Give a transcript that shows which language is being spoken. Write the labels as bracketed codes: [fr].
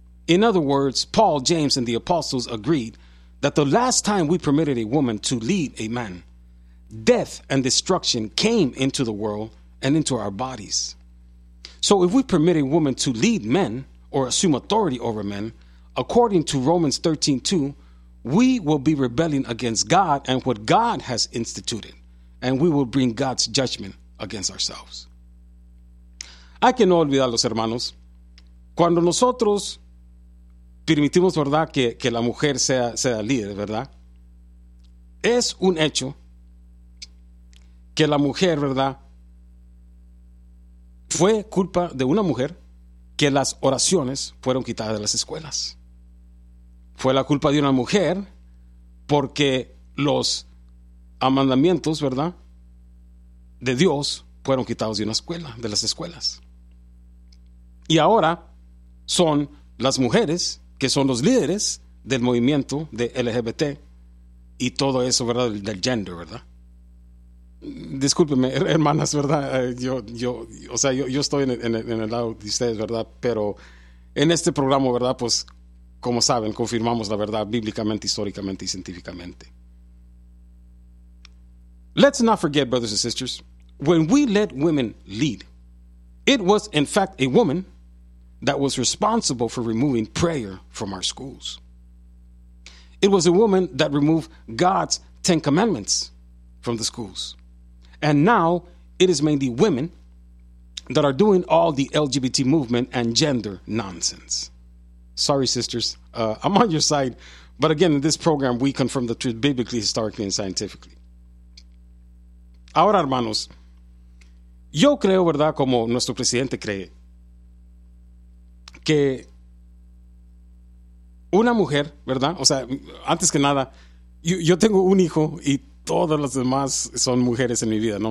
[en] In other words, Paul, James, and the apostles agreed that the last time we permitted a woman to lead a man, death and destruction came into the world and into our bodies. So if we permit a woman to lead men or assume authority over men, according to Romans 13:2, we will be rebelling against God and what God has instituted, and we will bring God's judgment against ourselves. [es] Hay que no olvidar, los hermanos, cuando nosotros permitimos, ¿verdad?, que la mujer sea líder, ¿verdad? Es un hecho que la mujer, ¿verdad?, fue culpa de una mujer que las oraciones fueron quitadas de las escuelas. Fue la culpa de una mujer porque los mandamientos, ¿verdad?, de Dios fueron quitados de una escuela, de las escuelas. Y ahora son las mujeres que son los líderes del movimiento de LGBT y todo eso, ¿verdad?, del gender, ¿verdad? Discúlpenme, hermanas, ¿verdad? Yo estoy en el lado de ustedes, ¿verdad? Pero en este programa, ¿verdad?, pues, como saben, confirmamos la verdad bíblicamente, históricamente y científicamente. [en] Let's not forget, brothers and sisters, when we let women lead, it was in fact a woman that was responsible for removing prayer from our schools. It was a woman that removed God's Ten Commandments from the schools. And now it is mainly women that are doing all the LGBT movement and gender nonsense. Sorry, sisters, I'm on your side. But again, in this program, we confirm the truth biblically, historically, and scientifically. [es] Ahora, hermanos, yo creo, ¿verdad?, como nuestro presidente cree, que una mujer, ¿verdad?, o sea, antes que nada, yo tengo un hijo y todas las demás son mujeres en mi vida, ¿no?